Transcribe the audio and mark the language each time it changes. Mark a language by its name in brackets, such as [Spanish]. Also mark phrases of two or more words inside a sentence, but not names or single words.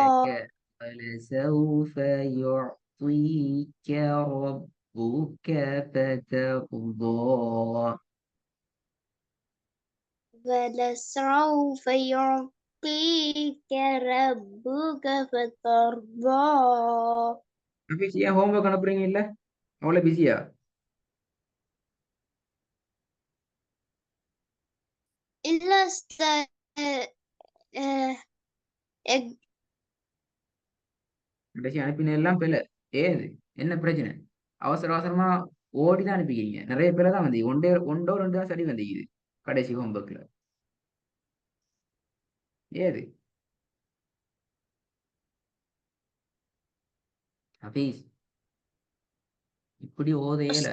[Arabic] ولسوف يعطيك ربك فترضى. ولسوف يعطيك يعطيك ربك فترضى [Tamil] ஹபீஸ் ஏன் ஹோம்ஒர்க் அனுப்புறீங்க இல்ல? அவ்வளவு பிஸியா? إلا آه، إج- கடைசி அனுப்பின எல்லாம் பிள்ளை. ஏது என்ன பிரச்சனை? அவசர அவசரமா ஓடிதான் அனுப்பிக்கிறீங்க. நிறைய பேரை தான் வந்து ஒன்றோ ரெண்டு தான் சரி வந்திக்குது கடைசி ஹோம்ஒர்க்ல. ஏது ஹபீஸ் இப்படி ஓதையில